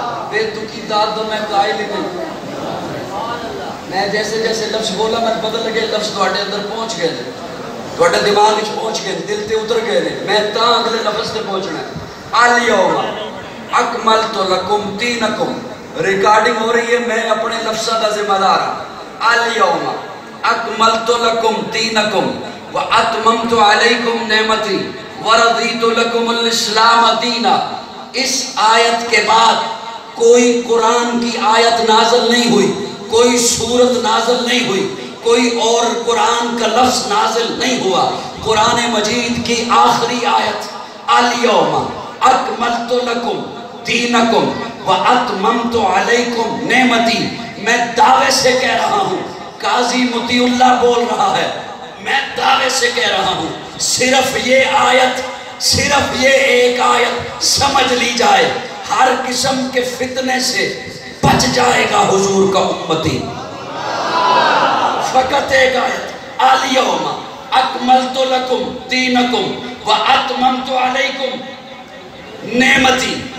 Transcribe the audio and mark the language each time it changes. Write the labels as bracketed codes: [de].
[pa] بے تکی داد دو میں قائل ہی نہیں. میں جیسے جیسے لفظ بولا میں بدل لگے لفظ تواڈے اندر پہنچ گئے تھے، تواڈے دماغ وچ پہنچ گئے، دل تے اتر گئے نے. میں تاں اگلے لفظ تے پہنچنا ہے. [ar] الیوم اکملت لکم دینکم. [ur] ریکارڈنگ ہو رہی ہے، میں اپنے لفظوں کا ذمہ دار ہوں. [ar] الیوم اکملت لکم دینکم واتممت علیکم نعمتی ورضیت لکم الاسلام دینا. [ur] اس آیت کے بعد کوئی قرآن کی آیت نازل نہیں ہوئی، کوئی سورت نازل نہیں ہوئی، کوئی اور قرآن کا لفظ نازل نہیں ہوا. قرآن مجید کی آخری آیت [ar] الیوم اکملت لکم دینکم واتممت علیکم نعمتی. [ur] میں دعوے سے کہہ رہا ہوں، قاضی مطیع اللہ بول رہا ہے، میں دعوے سے کہہ رہا ہوں، صرف یہ آیت، صرف یہ ایک آیت سمجھ لی جائے، ہر قسم کے فتنے سے بچ جائے گا حضور کا امتی. فقط ایک آیت [ar] الیوم اکملت لکم دینکم واتممت علیکم نعمتی.